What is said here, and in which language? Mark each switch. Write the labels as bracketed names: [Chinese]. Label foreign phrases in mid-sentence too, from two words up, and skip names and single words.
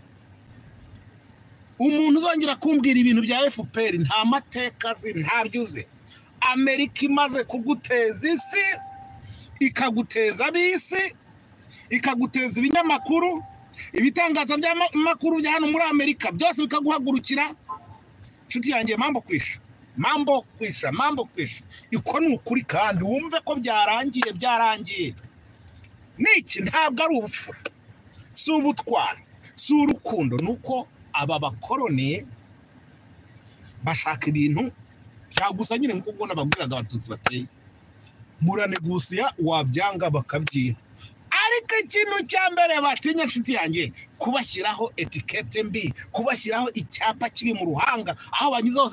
[Kinyarwanda] umuntu uzongera kumbwira ibintu bya FPR nta mateka nta byuze Amerika imaze kuguteza isi ikaguteza abisi ikaguteza ibinyamakuru ibitangaza by'amakuru bya hano muri Amerika byose bikaguhagurukira nshuti yanjye [Swahili] mambo kwisha [Kinyarwanda] iko ni ukuri kandi wumve ko byarangiye niki ntabwo ari ubufura si ubutwari si urukundo nuko aba bakoroni bashaka ibintu cyagusa nyine nk'ubwo nababwiraga abatutsi bateye muranegusiya wabyanga bakabyiha ariko ikintu cya mbere batinya nshuti yanjye kubashyiraho etikete mbi, kubashyiraho icyapa kibi mu ruhanga aho banyuze hose.